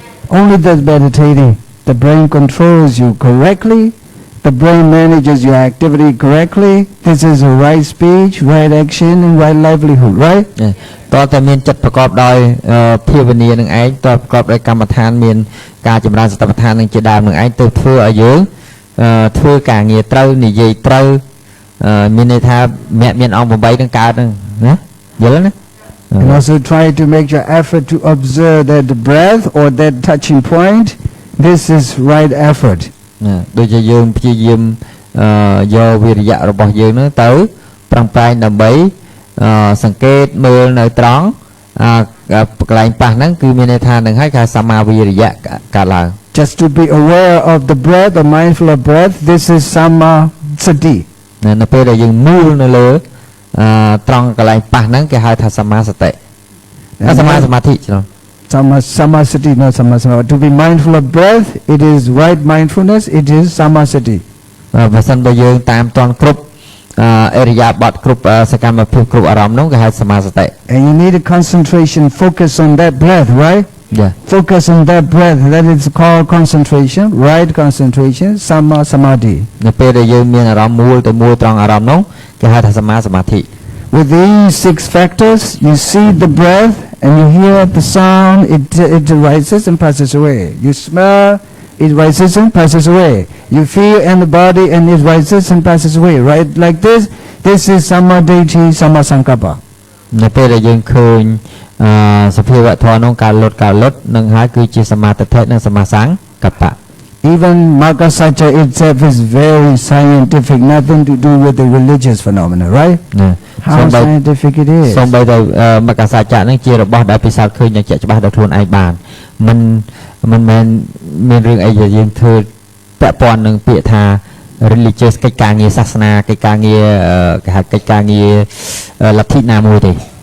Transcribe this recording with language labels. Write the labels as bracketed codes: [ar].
[en] Only that meditating, the brain controls you correctly, the brain manages your activity correctly. This is a right speech, right action, and right livelihood, right? [km] តើតែមានចិត្តប្រកបដោយភាវនានឹងឯងតើប្រកបដោយកម្មដ្ឋានមានការចម្រើនសតិប្បដ្ឋាននឹងជាដើមនឹងឯងទៅធ្វើឲ្យយើងធ្វើការងារត្រូវនិយាយត្រូវមានន័យថាមានអង្គ8នឹងកើតហ្នឹងណាយល់ណា [en] And also try to make your effort to observe that breath or that touching point This is right effort. [km] ដូចជាយើងព្យាយាមយកវិរិយៈរបស់យើងនោះទៅប្រឹងប្រែងដើម្បីសង្កេតមើលនៅត្រង់កន្លែងប៉ះហ្នឹងគឺមានន័យថានឹងហើយគេសមាវិរិយៈកើតឡើង [en] Just to be aware of the breath, or mindful of breath, this is sama sati. [km] នៅពេលដែលយើងមើលនៅលើត្រង់កន្លែងប៉ះហ្នឹងគេហៅថាសមាសតិសមាសមាធិច្រឡំ [en] Sama sati, not sama sama. To be mindful of breath, it is right mindfulness, it is sama sati. [km] បើសិនបើយើងតាមតន់គ្រប់អរិយាបថគ្រប់សកម្មភាពគ្រប់អារម្មណ៍នោះគេហៅសមាសតិ [en] And you need a concentration, focus on that breath, right? Yeah. Focus on that breath, that is called concentration, right concentration, sama samadhi. [km] នៅពេលដែលយើងមានអារម្មណ៍មូលទៅមួយត្រង់អារម្មណ៍នោះគេហៅថាសមាសមាធិ [en] With these 6 factors, you see the breath and you hear the sound, it rises and passes away. You smell, it rises and passes away. You feel in the body and it rises and passes away. Right like this, this is samadhi, sama sankappa. [km] នៅពេលដែលយើងឃើញសភាវៈធម៌នោះការលុតនឹងហើយគឺជាសមាធិនិងសមាសង្កប្បៈ [en] Even Makasacha itself is very scientific, nothing to do with the religious phenomena, right? How scientific it is. [km] សូម្បីតែមគ្គសច្ចៈនឹងជារបស់ដែលពិសោធន៍ឃើញយ៉ាងជាក់ច្បាស់ដោយខ្លួនឯងបានមិនមែនមានរឿងអីដែលយើងធ្វើពាក់ព័ន្ធនឹងពាក្យថា religious កិច្ចការងារសាសនាកិច្ចការងារគេហៅកិច្ចការងារលទ្ធិណាមួយទេ